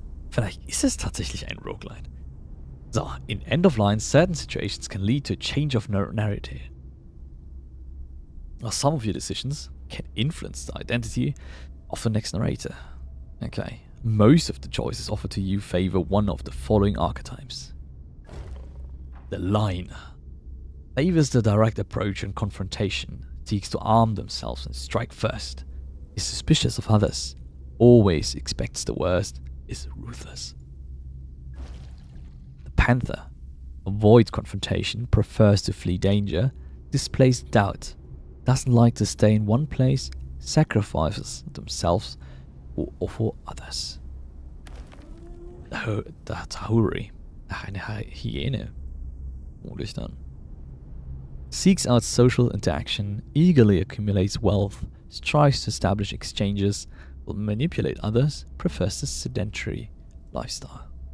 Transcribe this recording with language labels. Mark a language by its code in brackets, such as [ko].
[de] Vielleicht ist es tatsächlich ein Roguelite. [en] So, in End of Line, certain situations can lead to a change of narrative. Well, some of your decisions can influence the identity of the next narrator. Okay. Most of the choices offered to you favor one of the following archetypes. The line favors the direct approach and confrontation, seeks to arm themselves and strike first, is suspicious of others, always expects the worst, is ruthless. The Panther avoids confrontation, prefers to flee danger, displays doubt, doesn't like to stay in one place, sacrifices themselves or for others. [de] The Tahuri, eine Hyäne, vermutlich dann. [en] Seeks out social interaction, eagerly accumulates wealth, strives to establish exchanges, will manipulate others, prefers the sedentary lifestyle.